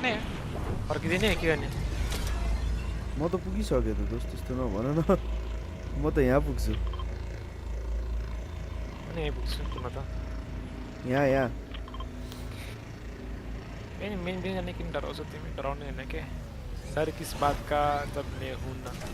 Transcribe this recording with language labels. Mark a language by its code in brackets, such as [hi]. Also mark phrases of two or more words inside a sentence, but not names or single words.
[ne] फर्किदिने के गर्ने म त पुगिसके त दोस्त त्यस्तो नभन न म त यहाँ पुग्छु अनि यही पुग्छु तिमी त यहाँ मेन जाने किन डराउँछ तिमी डराउने होइन के सर [hi] किस बात का जब मैं हूं ना